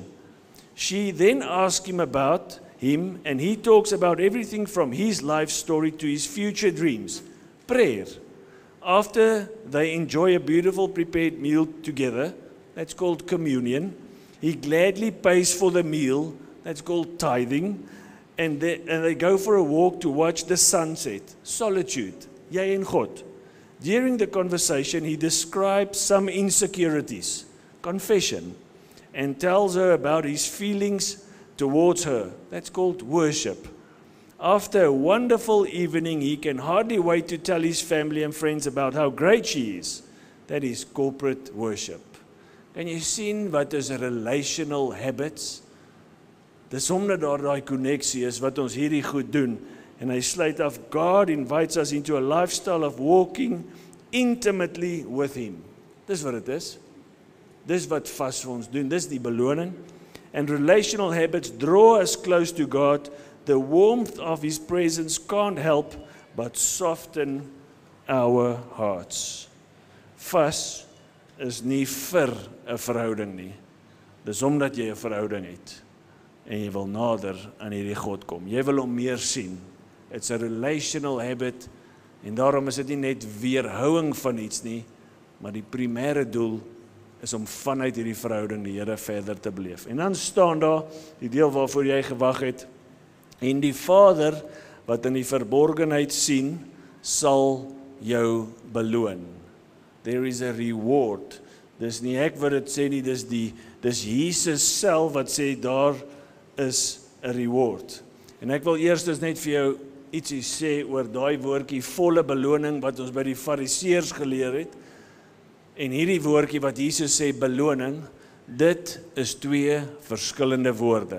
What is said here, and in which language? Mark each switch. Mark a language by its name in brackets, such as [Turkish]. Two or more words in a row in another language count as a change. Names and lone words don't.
[English] She then asks him about him, and he talks about everything from his life story to his future dreams. Prayer. After they enjoy a beautiful prepared meal together, that's called communion, he gladly pays for the meal, that's called tithing, and they go for a walk to watch the sunset. Solitude, [Afrikaans] jy en God. [English] During the conversation, he describes some insecurities, confession, and tells her about his feelings towards her. That's called worship. After a wonderful evening, he can hardly wait to tell his family and friends about how great she is. That is corporate worship. [Afrikaans] Kan jy sien wat is [English] relational habits? [Afrikaans] Dis omdat daar daai koneksie is wat ons hierdie goed doen. En hy sluit af, [English] God invites us into a lifestyle of walking intimately with him. [Afrikaans] Dis wat dit is. Dis wat vas vir ons doen. Dis die beloning. [English] And relational habits draw us close to God. The warmth of his presence can't help but soften our hearts. [Afrikaans] Vas is nie vir 'n verhouding nie. Dis omdat jy 'n verhouding het en jy wil nader aan hierdie God kom. Jy wil hom meer sien. [English] It's a relational habit [Afrikaans] en daarom is dit nie net weerhouing van iets nie, maar die primêre doel is om vanuit hierdie verhouding die Here verder te beleef. En dan staan daar die deel waarvoor jy gewag het. En die Vader wat in die verborgenheid sien, sal jou beloon. [English] There is a reward. [Afrikaans] Dis nie ek wat dit sê nie, dis Jesus self wat sê daar is 'n reward. En ek wil eers net vir jou ietsie sê oor daai woordjie volle beloning wat ons by die Fariseërs geleer het. En hierdie woordjie wat Jesus sê beloning, dit is twee verskillende woorde.